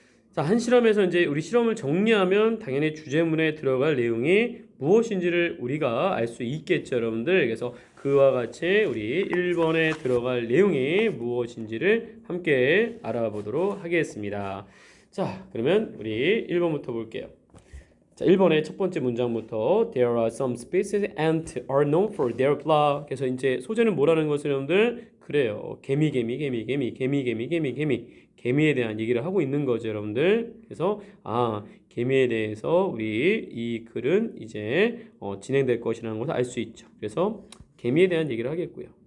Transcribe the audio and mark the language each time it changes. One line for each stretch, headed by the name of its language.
Korean: 자, 한 실험에서 이제 우리 실험을 정리하면 당연히 주제문에 들어갈 내용이 무엇인지를 우리가 알 수 있겠죠, 여러분들. 그래서 그와 같이 우리 1번에 들어갈 내용이 무엇인지를 함께 알아보도록 하겠습니다. 자, 그러면 우리 1번부터 볼게요. 자, 1번의 첫 번째 문장부터
English: There are some species ants are known for their blah.
Korean: 그래서 이제 소재는 뭐라는 것을 여러분들 그래요. 개미에 대한 얘기를 하고 있는 거죠, 여러분들. 그래서 개미에 대해서 우리 이 글은 이제 진행될 것이라는 것을 알 수 있죠. 그래서 개미에 대한 얘기를 하겠고요.